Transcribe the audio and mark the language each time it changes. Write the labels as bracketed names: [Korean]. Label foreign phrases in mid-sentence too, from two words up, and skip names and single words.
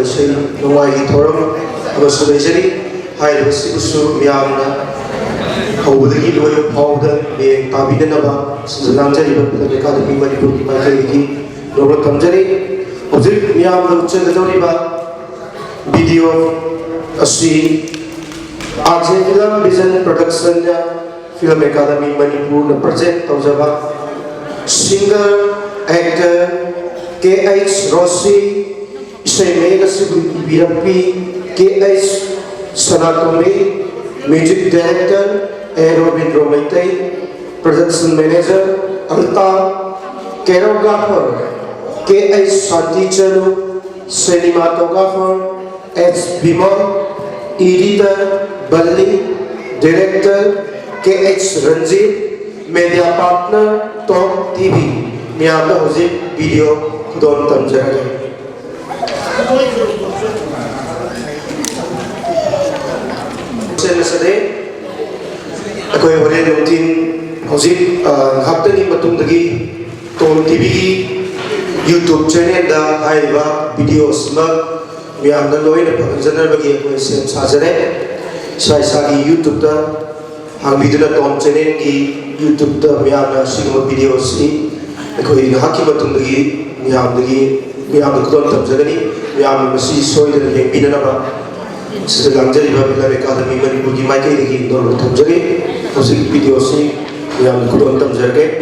[Manipuri] ꯏꯁꯩ ꯅꯣꯡꯃꯥꯏꯒꯤ ꯊꯧꯔꯝ ꯑꯃꯁꯨ ꯂꯩꯖꯔꯤ ꯍꯥꯏꯔꯤꯕꯁꯤꯕꯨꯁꯨ ꯃꯤꯌꯥꯝꯅ ꯍꯧꯕꯗꯒꯤ ꯂꯣꯏꯕ ꯐꯥꯎꯕꯗ ꯃꯤꯠꯌꯦꯡ ꯇꯥꯕꯤꯗꯅꯕ ꯁꯤꯟꯖ ꯂꯥꯡꯖꯔꯤꯕ ꯐꯤꯂꯝ ꯑꯦꯀꯥꯗꯃꯤ ꯃꯅꯤꯄꯨꯔꯒꯤ ꯃꯥꯏꯀꯩꯗꯒꯤ ꯂꯧꯔ ꯊꯝꯖꯔꯤ ꯍꯧꯖꯤꯛ ꯃꯤꯌꯥꯝꯗ ꯎꯠꯆꯒꯗꯧꯔꯤꯕ ꯚꯤꯗꯤꯑꯣ ꯑꯁꯤ आरजे फिल्म विजन प्रोडक्शन फिल्म एकादमी मणिपुर प्रेजेंट तौजबा [English] singer actor [Manipuri] KH रोशी इसेमेग बीरपी [English] KH Sanatomi music director Ravindra Meitei production manager Alta choreographer KH Shanti Chalu cinematographer H Bimal editor Balli director KH Ranjit media partner Top TV [Manipuri] मियाम हौजिक वीडियो खुदोन तमजरगे सेनसदे अकोय होरे नुतिन हौजिक हफ्तनी मतुंदगी टॉप टीवी यूट्यूब चैनल दा हाइबा वीडियोस म मियाम लोइन फंजनबगी अकोय सेम साजरे साइसागी यूट्यूब दा हांगबिदुना टॉप चैनल की यूट्यूब दा मियाम सिगम वीडियोस नी अकोय हाकी मतुंदगी मियाम खुदोन तमजगनी मियाम मसी सोइदना येंबिननबा सिदा लांजरिबा फिल्म एकादमी मणिपुर की माइकैदगी नोर तमजगे हौजिक वीडियो से मियाम खुदोन तमजगे